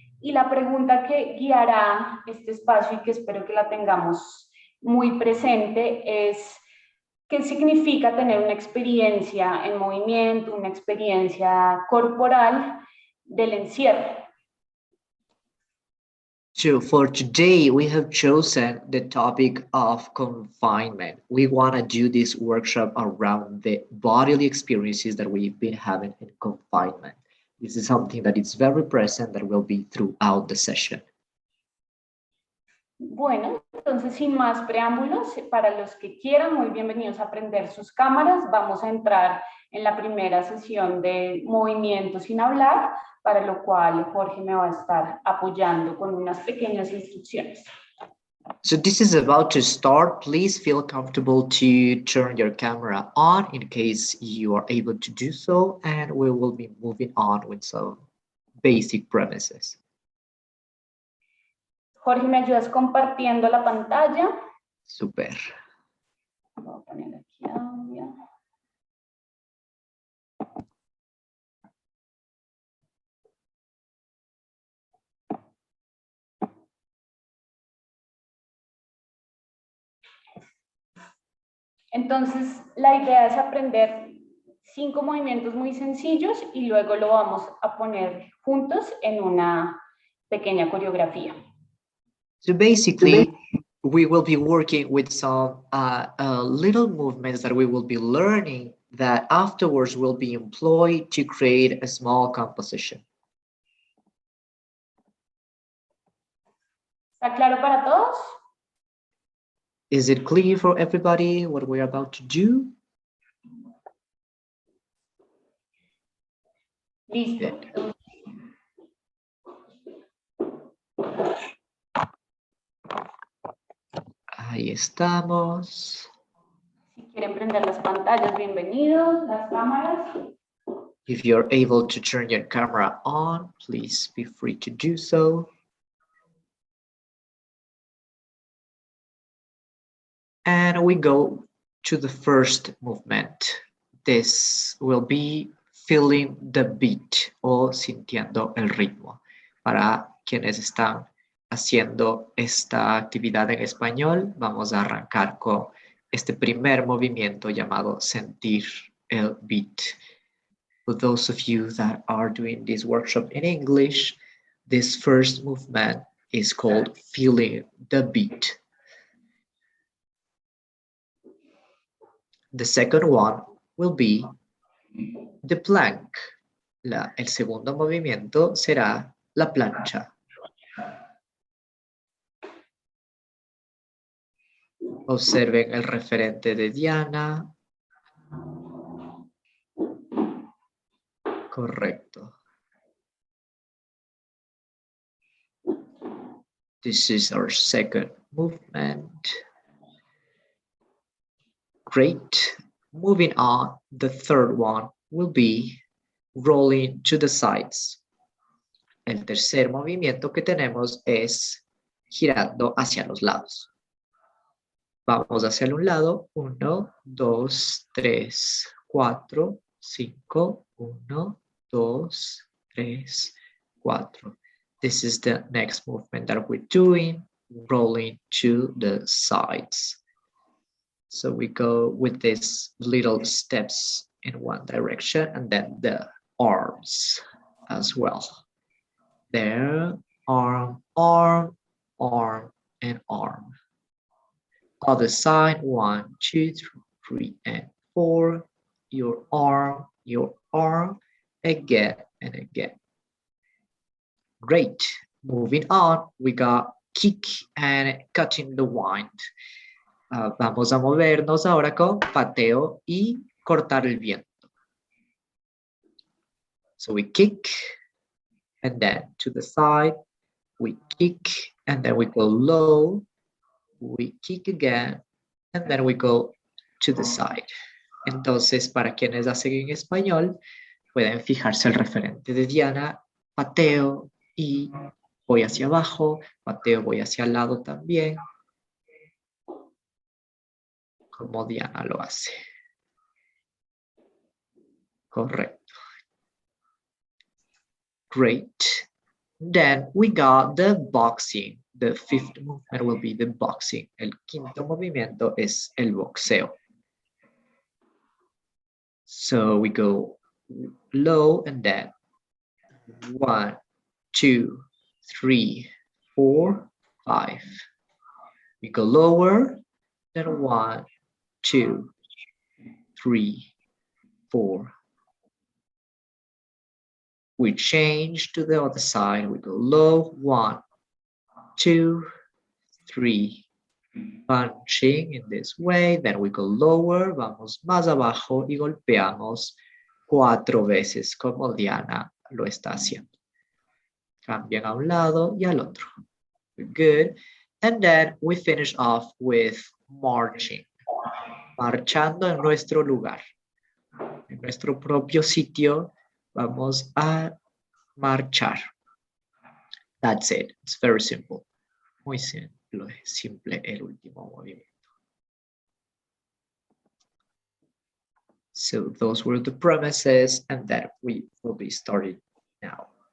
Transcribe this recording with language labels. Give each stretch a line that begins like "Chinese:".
Spanish: Y la pregunta que guiará este espacio y que espero que la tengamos muy presente es: ¿qué significa tener una experiencia en movimiento, una experiencia corporal del encierro?
English: So for today, we have chosen the topic of confinement. We want to do this workshop around the bodily experiences that we've been having in confinement. This is something that is very present that will be throughout the session.
Spanish: Bueno, entonces sin más preámbulos, para los que quieran, muy bienvenidos a prender sus cámaras. Vamos a entrar en la primera sesión de movimiento sin hablar, para lo cual Jorge me va a estar apoyando con unas pequeñas instrucciones.
English: So this is about to start. Please feel comfortable to turn your camera on in case you are able to do so, and we will be moving on with some basic premises.
Spanish: Jorge, ¿me ayudas compartiendo la pantalla? Super. Voy a poner aquí audio. Entonces, la idea es aprender 5 movimientos muy sencillos y luego lo vamos a poner juntos en una pequeña coreografía.
English: So basically, we will be working with some little movements that we will be learning that afterwards will be employed to create a small composition.
Spanish: ¿Está claro para todos?
English: Is it clear for everybody what we're about to do?
Spanish: Listo. Ahí estamos. Si quieren prender las pantallas, bienvenidos, las cámaras.
English: If you're able to turn your camera on, please be free to do so. And we go to the first movement. This will be feeling the beat
Spanish: o sintiendo el ritmo. Para quienes están haciendo esta actividad en español, vamos a arrancar con este primer movimiento llamado sentir el beat.
English: For those of you that are doing this workshop in English, this first movement is called feeling the beat. The second one will be the plank.
Spanish: El segundo movimiento será la plancha. Observen el referente de Diana. Correcto.
English: This is our second movement. Great. Moving on, the third one will be rolling to the sides.
Spanish: El tercer movimiento que tenemos es girando hacia los lados. Vamos hacia un lado. 1, 2, 3, 4, 5. 1, 2, 3, 4.
English: This is the next movement that we're doing, rolling to the sides. So we go with these little steps in one direction and then the arms as well. There, arm, arm, arm, and arm. Other side, 1, 2, 3, and 4. Your arm, again and again. Great. Moving on, we got kick and cutting the wind.
Spanish: Vamos a movernos ahora con pateo y cortar el viento.
English: So we kick and then to the side, we kick and then we go low, we kick again and then we go to the side.
Spanish: Entonces, para quienes hacen en español, pueden fijarse el referente de Diana, pateo y voy hacia abajo, pateo, voy hacia el lado también, como Diana lo hace. Correcto.
English: Great. Then we got the boxing. The fifth movement will be the boxing. El quinto movimiento es el boxeo. So we go low and then 1, 2, 3, 4, 5. We go lower, then 1, 2, 3, 4. We change to the other side. We go low, 1, 2, 3. Punching in this way. Then we go lower.
Spanish: Vamos más abajo y golpeamos 4 veces como Diana lo está haciendo. Cambian a un lado y al otro.
English: We're good. And then we finish off with marching.
Spanish: Marchando en nuestro lugar. En nuestro propio sitio vamos a marchar.
English: That's it. It's very simple.
Spanish: Muy simple el último movimiento.
English: So those were the premises, and that we will be starting now.